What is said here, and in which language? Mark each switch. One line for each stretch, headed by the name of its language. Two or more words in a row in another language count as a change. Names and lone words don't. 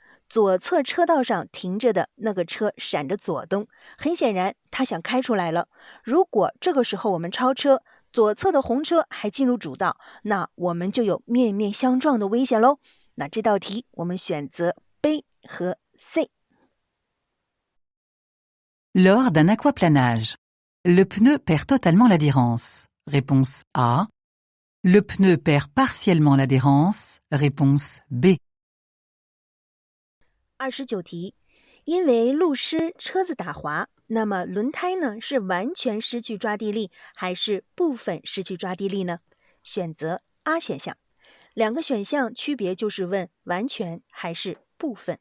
Chinese: 左侧车道上停着的那个车闪着左灯，很显然他想开出来了。如果这个时候我们超车，左侧的红车还进入主道，那我们就有面面相撞的危险喽。那这道题我们选择 B 和 C。
French: Lors d'un aquaplanage, le pneu perd totalement l'adhérence. Réponse A. Le pneu perd partiellement l'adhérence. Réponse B.
Chinese: 29题，因为路湿车子打滑，那么轮胎呢是完全失去抓地力还是部分失去抓地力呢？选择 A 选项。两个选项区别就是问完全还是部分。